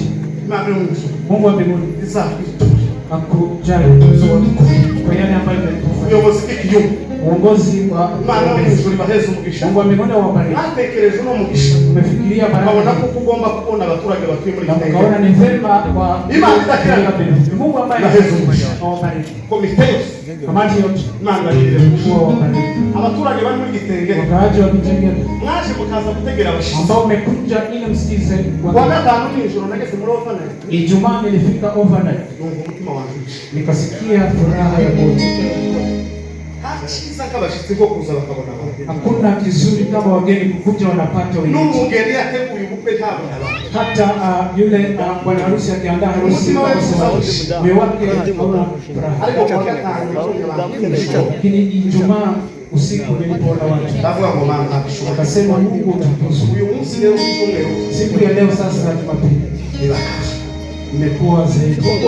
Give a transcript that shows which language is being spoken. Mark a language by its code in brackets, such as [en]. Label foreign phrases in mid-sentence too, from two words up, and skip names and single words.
[sw] Mungu wa mbinguni akujali kwa yale ambayo umetufanyia. Uongozi wa Mungu wa mbinguni awabariki. Umefikiria baraka na mkaona ni vema kwa Mungu ambaye awabariki. Kamati yote [rn] abaturage bari muri Gitengere, [sw] wakaaji wa Gitengere [rn] mwaje mukaza gutegera abashitsi [sw] ambao umekuja ili msikize. [rn] Kwa gatanu nijoro nageze muri overnight, [sw] Ijumaa nilifika overnight, [rn] umutima wangu [sw] nikasikia furaha ya moyo. [rn] Hachiza kabashitsi ko kuza bakabona abantu. [sw] Hakuna kizuri kama wageni kukuja wanapata wenyeji. [rn] N'umugeni yateguye ubukwe ntabwo [sw] hata yule bwana harusi akiandaa harusi moyo wake hauna furaha. Lakini Ijumaa usiku nilipoona watu akasema Mungu utukuzwe. Siku ya leo sasa Jumapili imekuwa zaidi.